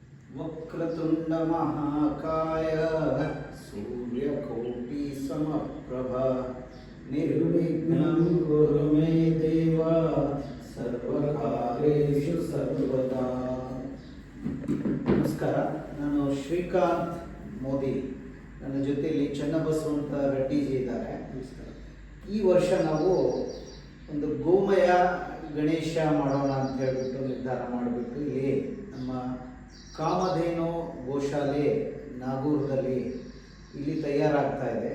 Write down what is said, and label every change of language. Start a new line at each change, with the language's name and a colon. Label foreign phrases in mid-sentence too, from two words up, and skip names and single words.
Sanskrit: वक्रतुंड महाकाय सूर्यकोटि समप्रभ निर्विघ्नं कुरु मे देव सर्वकार्येषु सर्वदा।
Kannada: ನಮಸ್ಕಾರ, ನಾನು ಶ್ರೀಕಾಂತ್ ಮೋದಿ. ನನ್ನ ಜೊತೆಯಲ್ಲಿ ಚನ್ನಬಸವಂತ ರೆಡ್ಡಿಜಿ ಇದ್ದಾರೆ. ಈ ವರ್ಷ ನಾವು ಒಂದು ಗೋಮಯ ಗಣೇಶ ಮಾಡೋಣ ಅಂತ ಹೇಳ್ಬಿಟ್ಟು ನಿರ್ಧಾರ ಮಾಡಿಬಿಟ್ಟು ಇಲ್ಲಿ ನಮ್ಮ ಕಾಮಧೇನು ಗೋಶಾಲೆ ನಾಗೂರದಲ್ಲಿ ಇಲ್ಲಿ ತಯಾರಾಗ್ತಾ ಇದೆ.